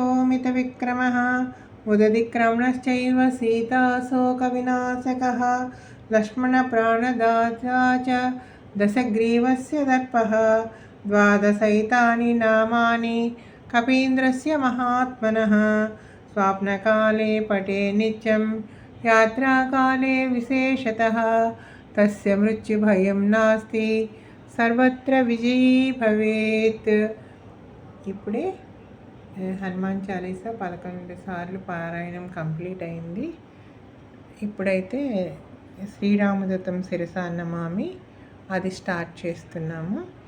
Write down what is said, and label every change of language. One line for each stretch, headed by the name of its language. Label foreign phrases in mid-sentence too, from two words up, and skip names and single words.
Sanskrit: मितविक्रमः उदधिक्रमणश्चैव सीताशोकविनाशकः लक्ष्मणप्राणदाता च दशग्रीवस्य दर्पः द्वादशैतानि नामानि कपीन्द्रस्य महात्मनः स्वाप्नकाले पठे नित्यं यात्राकाले विशेषतः तस्य मृत्युभयं नास्ति सर्वत्र విజయీ భవేత్.
Telugu: ఇప్పుడే హనుమాన్ చాలీసా 11 సార్లు పారాయణం కంప్లీట్ అయింది. ఇప్పుడైతే
Sanskrit: శ్రీరామదూతం శిరసా నమామి
Telugu: అది స్టార్ట్ చేస్తున్నాము.